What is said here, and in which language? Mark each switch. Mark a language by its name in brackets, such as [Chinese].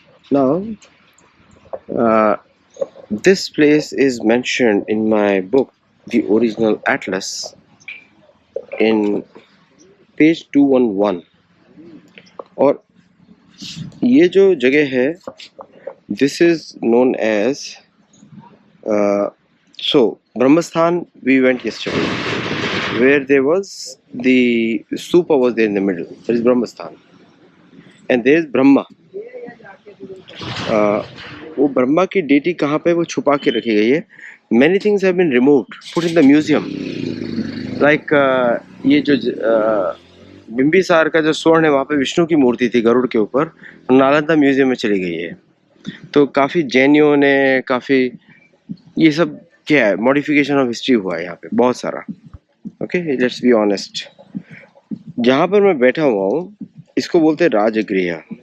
[English] Now, this place is mentioned in my book, The Original Atlas, in page 211. [Hindi] और ये जो जगह है, [English] this is known as Brahmasthan. We went yesterday, where there was the stupa was there in the middle. There is Brahmasthan, and there is Brahma. [Hindi] वो ब्रह्मा की deity कहाँ पे वो छुपा के रखी गई है. [English] Many things have been removed, put in the museum. Like [Hindi] ये जो बिंबिसार का जो स्वर्ण है वहाँ पे विष्णु की मूर्ति थी गरुड़ के ऊपर, नालंदा म्यूजियम में चली गई है। तो काफ़ी जैनियों ने काफ़ी ये सब क्या है [English] modification of history [Hindi] हुआ है यहाँ पे बहुत सारा। [English] Okay let's be honest. [Hindi] जहाँ पर मैं बैठा हुआ हूँ इसको बोलते हैं राजगृह।